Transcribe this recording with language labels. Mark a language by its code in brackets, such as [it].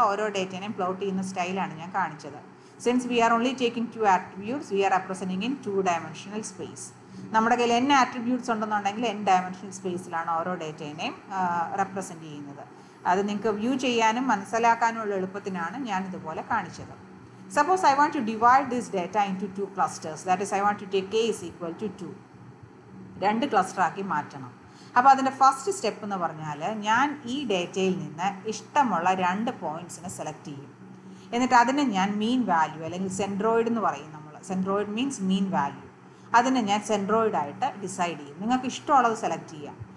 [ml] ഓരോ ഡേറ്റേനെയും പ്ലോട്ട് ചെയ്യുന്ന സ്റ്റൈലാണ് ഞാൻ കാണിച്ചത്. [en] Since we are only taking 2 attributes, we are representing in 2 dimensional space. [ml] നമ്മുടെ കയ്യിൽ n ആട്രിബ്യൂട്ട്സ് ഉണ്ടെന്നുണ്ടെങ്കിൽ n ഡയമെൻഷണൽ സ്പേസിലാണ് ഓരോ ഡേറ്റേനെയും റെപ്രസെൻറ്റ് ചെയ്യുന്നത്. അത് നിങ്ങൾക്ക് വ്യൂ ചെയ്യാനും മനസ്സിലാക്കാനുമുള്ള എളുപ്പത്തിനാണ് ഞാൻ ഇതുപോലെ കാണിച്ചത്. [en] Suppose I want to divide this data into 2 clusters, that is I want to take k is equal to 2. [ml] 2 cluster ആക്കി മാറ്റണം. അപ്പോൾ അതിൻ്റെ ഫസ്റ്റ് സ്റ്റെപ്പ് എന്ന് പറഞ്ഞാൽ ഞാൻ ഈ ഡേറ്റയിൽ നിന്ന് ഇഷ്ടമുള്ള 2 പോയിൻറ്റ്സിനെ സെലക്ട് ചെയ്യും. എന്നിട്ട് അതിനെ ഞാൻ മീൻ വാല്യൂ അല്ലെങ്കിൽ സെൻട്രോയിഡ് എന്ന് പറയും നമ്മൾ. Centroid means mean value. അതിനെ ഞാൻ സെൻട്രോയിഡായിട്ട് ഡിസൈഡ് ചെയ്യും. നിങ്ങൾക്ക് ഇഷ്ടമുള്ളത് സെലക്ട് ചെയ്യാം.